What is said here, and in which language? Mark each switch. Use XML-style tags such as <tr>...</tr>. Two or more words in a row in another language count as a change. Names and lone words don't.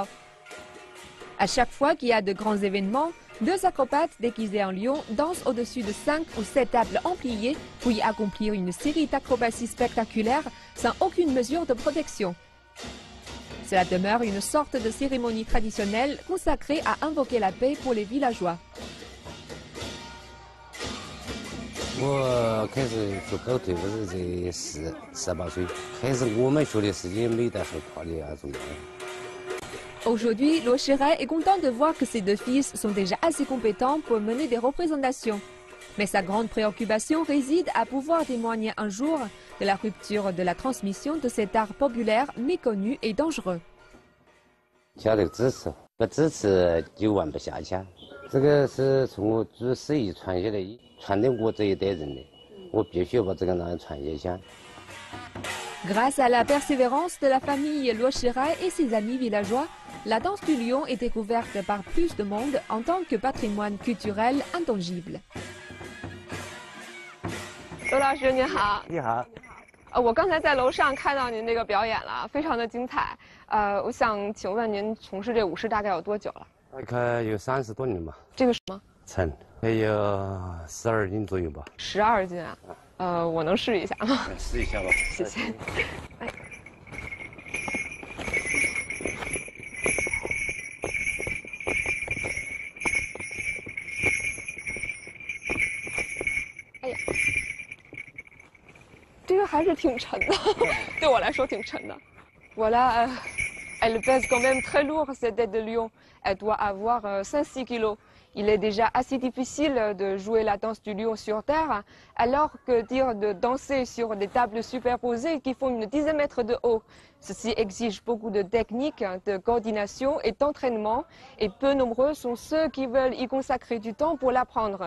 <fr>À chaque fois qu'il y a de grands événements, 2 acrobates déguisés en lion dansent au-dessus de 5 ou 7 tables empliées pour y accomplir une série d'acrobaties spectaculaires sans aucune mesure de protection. Cela demeure une sorte de cérémonie traditionnelle consacrée à invoquer la paix pour les villageois.</fr> <zh>我开始学搞腿，我是在18岁，开始我们学的时间没得很快的那种。</zh> <fr>Aujourd'hui, Luo Shirai est content de voir que ses 2 fils sont déjà assez compétents pour mener des représentations. Mais sa grande préoccupation réside à pouvoir témoigner un jour de la rupture de la transmission de cet art populaire méconnu et dangereux.</fr> <zh>家里支持，不支持就玩不下去。这个是从我祖师爷传下来，传给我这一代人的，我必须要把这个拿传下去。</zh> <fr>Grâce à la persévérance de la famille Luo Shirai et ses amis villageois, la danse du lion est découverte par plus de monde en tant que patrimoine culturel intangible.</fr> <zh>罗老师您好，你好，我刚才在楼上看到您那个表演了，非常的精彩。我想请问您从事这舞狮大概有多久了？大概有30多年吧。这个什么？称还有12斤左右吧。 12斤啊？我能试一下吗？试一下吧。谢谢。哎。哎呀。这个还是挺沉的，对我来说挺沉的。</zh> <fr>Voilà, elle pèse quand même très lourd cette tête de lion. Elle doit avoir 5-6 kilos. Il est déjà assez difficile de jouer la danse du lion sur terre, alors que dire de danser sur des tables superposées qui font une dizaine de mètres de haut. Ceci exige beaucoup de technique, de coordination et d'entraînement, et peu nombreux sont ceux qui veulent y consacrer du temps pour l'apprendre.</fr>